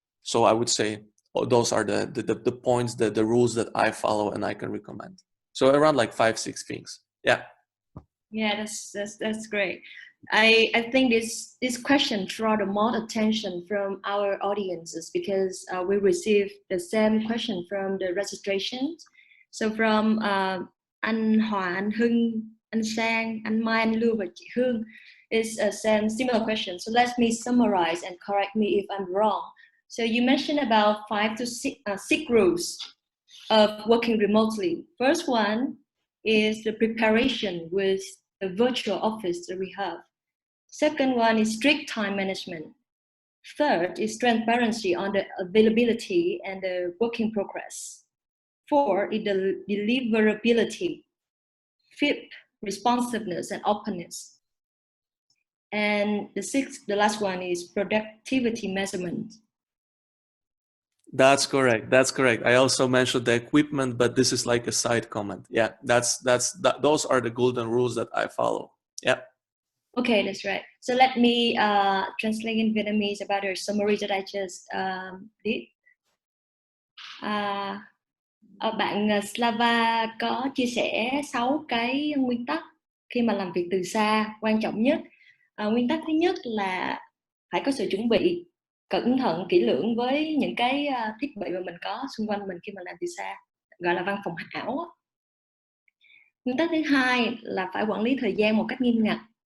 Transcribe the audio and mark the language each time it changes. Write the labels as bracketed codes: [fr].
[en] So I would say those are the points, the rules that I follow and I can recommend. So around 5-6 things. Yeah. Yeah, that's great. I think this question draw the most attention from our audiences, because we received the same question from the registrations. So from anh Hòa, anh Hưng, anh Sang, anh Mai, anh Lưu và chị Hương is a similar question. So let me summarize and correct me if I'm wrong. So you mentioned about 5 to 6 rules of working remotely. First one is the preparation with the virtual office that we have. Second one is strict time management. Third is transparency on the availability and the working progress. Fourth is the deliverability. Fifth, responsiveness and openness. And the last one is productivity measurement. That's correct. I also mentioned the equipment, but this is like a side comment. Yeah, those are the golden rules that I follow. Yeah. Okay, that's right. So let me translate in Vietnamese about the summary that I just did. [vi] Bạn Slava có chia sẻ 6 cái nguyên tắc khi mà làm việc từ xa quan trọng nhất. Nguyên tắc thứ nhất là phải có sự chuẩn bị cẩn thận, kỹ lưỡng với những cái thiết bị mà mình có xung quanh mình khi mà làm từ xa, gọi là văn phòng ảo. Nguyên tắc thứ hai là phải quản lý thời gian một cách nghiêm ngặt.